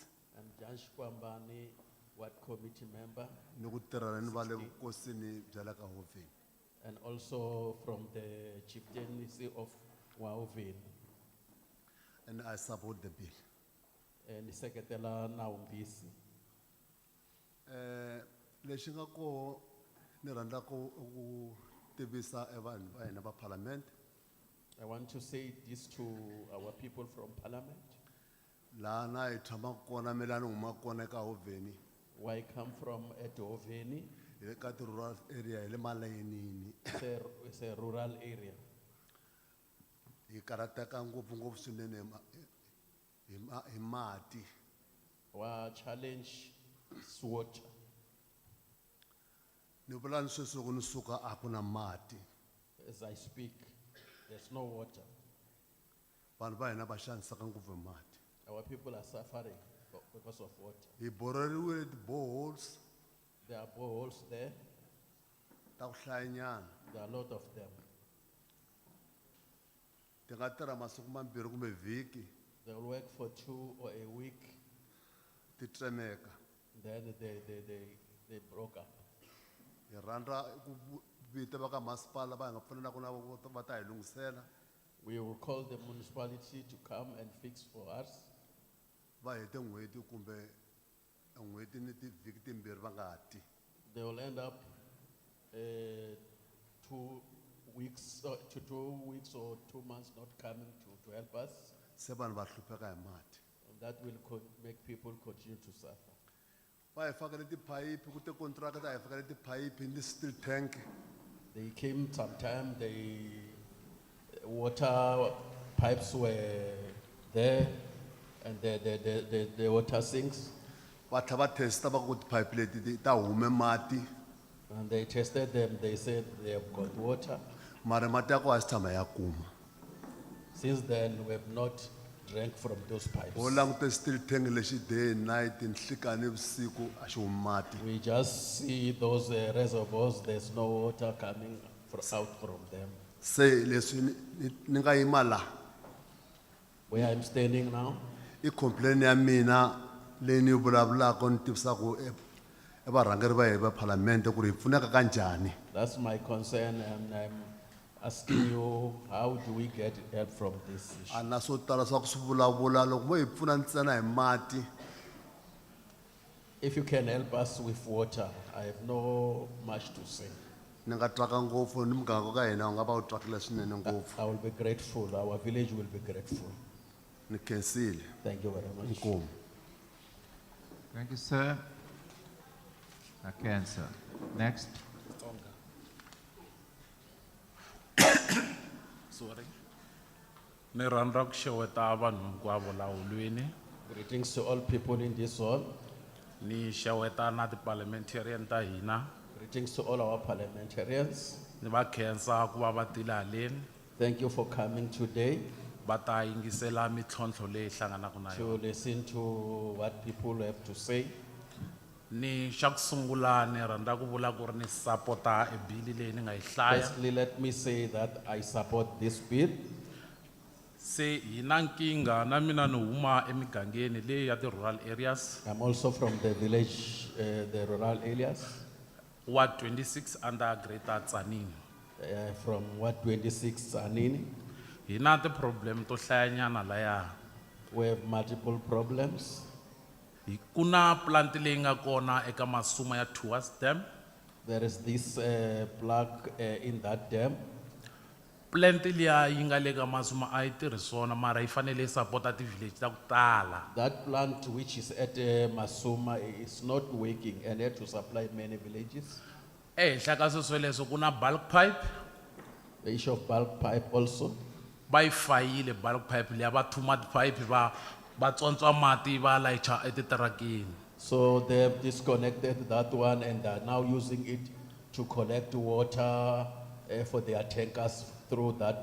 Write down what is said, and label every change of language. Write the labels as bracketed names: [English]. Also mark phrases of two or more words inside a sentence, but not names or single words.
[English] I'm Jan Shkwambani, Ward Committee member. And also from the chieftaincy of Wauwin. And I support the bill. And Secretary Naumbisi. [Tsonga] Lexi nga ko ni rhandza ku tivisa evanhu va hina va parliament. [English] I want to say this to our people from Parliament. [Tsonga] Laha na hi tshamaka kona mina ni huma kona eka Hoveni. [English] Where I come from at Hoveni. [Tsonga] Hi le ka [English] rural area [Tsonga] hi le malayinini. [English] It's a rural area. [Tsonga] Hi karateka ngopfungopfu swinene hi mati. [English] Our challenge is water. [Tsonga] Ni vula ni sweswi loko ni suka a ku na mati. [English] As I speak, there's no water. [Tsonga] Vanhu va hina va xanisaka ngopfu hi mati. [English] Our people are suffering because of water. [Tsonga] Hi boreriwile ti-boreholes. [English] There are boreholes there. [Tsonga] Ta ku hlayanyana. [English] There are a lot of them. [Tsonga] Ti nga tirha masiku mambirhi kumbe vhiki. [English] They will work for 2 or a week. [Tsonga] Ti tremeka. [English] Then they broke up. [Tsonga] Hi rhandza ku vita va ka masipala va hi nga pfunanaka na va ta hi lungisela. [English] We will call the municipality to come and fix for us. [Tsonga] Va hete n'hweti kumbe n'hweti ni tivhiki timbirhi va nga ha ti. [English] They will end up 2 weeks or 2 weeks or 2 months not coming to help us. [Tsonga] Se vanhu va hlupheka hi mati. [English] And that will make people continue to suffer. [Tsonga] Va hi fakele tiphayiphi ku te contractor ta hi fakele tiphayiphi ni [English] steel tank. They came sometime, water pipes were there and the water sinks. [Tsonga] Va tlha va testa va ku tiphayiphi leti ta hume mati. [English] And they tested them, they said they have got water. [Tsonga] Mara mati ya ko a si tshama ya kuma. [English] Since then, we have not drank from those pipes. [Tsonga] Ho langute [English] steel tank [Tsonga] lexi [English] day and night [Tsonga] nhlikani vusiku a xi humi mati. [English] We just see those reservoirs, there's no water coming out from them. [Tsonga] Se leswi ni nga yima la. [English] Where I'm standing now. [Tsonga] I complain ya mina leyi ni vulavulaka ni tivisaka varhangeri va hi va parliament ku ri hi pfuneka kanjhani. [English] That's my concern, and I'm asking you, how do we get help from this issue? [Tsonga] A na swo tala swa ku swi vulavula loko vo hi pfuna ntsena hi mati. [English] If you can help us with water, I have no much to say. [Tsonga] ni nga twaka ngopfu ni muganga ka hina u nga va u twakile swinene ngopfu [English] I will be grateful. Our village will be grateful. [Tsonga] ni khensile [English] Thank you very much. [Tsonga] inkomu. [English] Thank you, sir. Okay, sir. Next. Sorry. [Tsonga] Ni rhandza ku xeweta vanhu hinkwavo laha hulwini. [English] Greetings to all people in this hall. [Tsonga] Ni xeweta na ti-parliamentarian ta hina. [English] Greetings to all our parliamentarians. [Tsonga] Ni va khensa ku va va tile haleni. [English] Thank you for coming today [Tsonga] Va ta yingisela mitlhontlho leyi hlanganaka na to yona. [English] listen to what people have to say. [Tsonga] Ni xa ku sungula ni rhandza ku vula ku ri ni sapota e bili leyi ni nga yi hlaya. [English] Firstly, let me say that I support this bill. [Tsonga] Se hina nkinga na mina ni huma emigangeni leyi ya ti- [English] rural areas. I'm also from the village, the rural areas. Ward 26 under Greater Tzaneen. From Ward 26 Anini. [Tsonga] Hina ti-problem to hlayanyana laya. [English] We have multiple problems. [Tsonga] Kuna plant leyi nga kona eka masuma ya [English] towards dam. There is this plug in that dam. [Tsonga] Plant liya yi nga le ka masuma a yi tirhisona mara yi fanele yi support ti-village ta ku tala. [English] That plant which is at Masuma is not working and had to supply many villages. [Tsonga] Ehenhla ka swesweleswo ku na [English] bulk pipe. The issue of bulk pipe also. [Tsonga] Va yi fayile [English] bulk pipe [Tsonga] liya va thuma pipe va tsontswa mati va layicha etitirakeni. [English] So they have disconnected that one and are now using it to collect water for their tankers through that